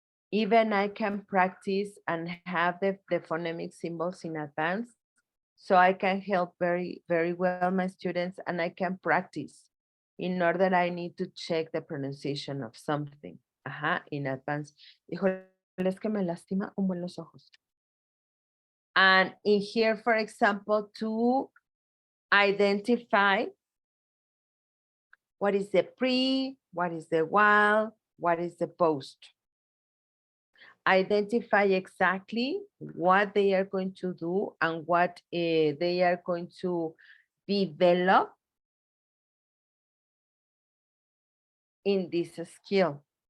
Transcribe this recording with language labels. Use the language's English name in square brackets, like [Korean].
[English] Even I can practice and have the phonemic symbols in advance, so I can help very, very well my students, and I can practice in order I need to check the pronunciation of something in advance. [Spanish] Híjole, es que me lastima un buen los ojos. [English] And in here, for example, to identify what is the pre, what is the while, what is the post. Identify exactly what they are going to do and what they are going to develop in this skill.